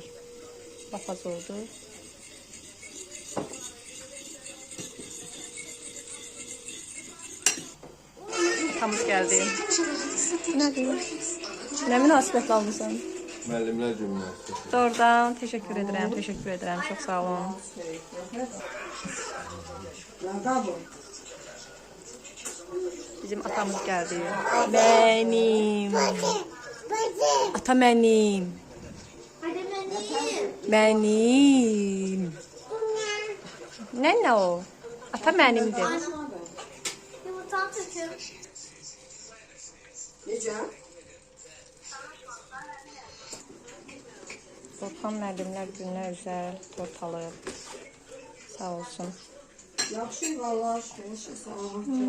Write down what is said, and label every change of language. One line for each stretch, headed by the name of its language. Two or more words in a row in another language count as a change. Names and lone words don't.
Azerbaijani: Lapaz oldu. Atamız gəldi. Nə münasibətlə almışsan? Müəllimlər günü.
Turkish: Doğrudan teşekkür ederim, teşekkür ederim. Çok sağ olun. Bizim atamız geldi. Benim. Ata benim. Benim. Ne o? Ata benimdir. Yumurtanı töküyorum.
Azerbaijani: Necə? Orxan müəllimlər gününə özəl tort alıb. Sağ olsun. Yaxşı, vallahi sağ olun.